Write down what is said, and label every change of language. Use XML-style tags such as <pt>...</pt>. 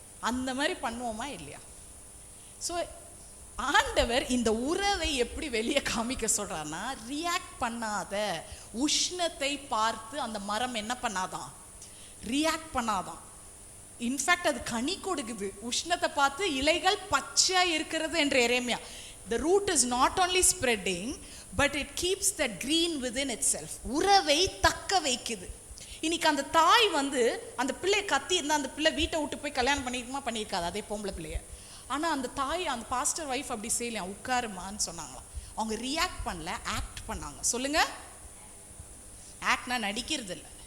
<ta>அந்த மாதிரி பண்ணுவோமா இல்லையா? ஸோ ஆண்டவர் இந்த உறவை எப்படி வெளியே காமிக்க சொல்றாருன்னா, ரியாக்ட் பண்ணாத, உஷ்ணத்தை பார்த்து அந்த மரம் என்ன பண்ணாதான், ரியாக்ட் பண்ணாதான். இன்ஃபேக்ட் அது கனி கொடுக்குது. உஷ்ணத்தை பார்த்து இலைகள் பச்சையா இருக்கிறது என்று எரேமியா.</ta> <en>The root is not only spreading, but it keeps that green within itself.</en> <ta>உறவை தக்க வைக்குது. இன்னைக்கு அந்த தாய் வந்து அந்த பிள்ளை கத்தி இருந்தா அந்த பிள்ளை வீட்டை விட்டு போய் கல்யாணம் பண்ணியிருக்காது அதே பொம்பளை பிள்ளைய. ஆனா அந்த தாய், அந்த பாஸ்டர் வைஃப் அப்படி செய்யலையா, உட்காருமான்னு சொன்னாங்களாம். அவங்க ரியாக்ட் பண்ணல, ஆக்ட் பண்ணாங்க. சொல்லுங்க, ஆக்ட்னா நடிக்கிறது இல்லை.</ta>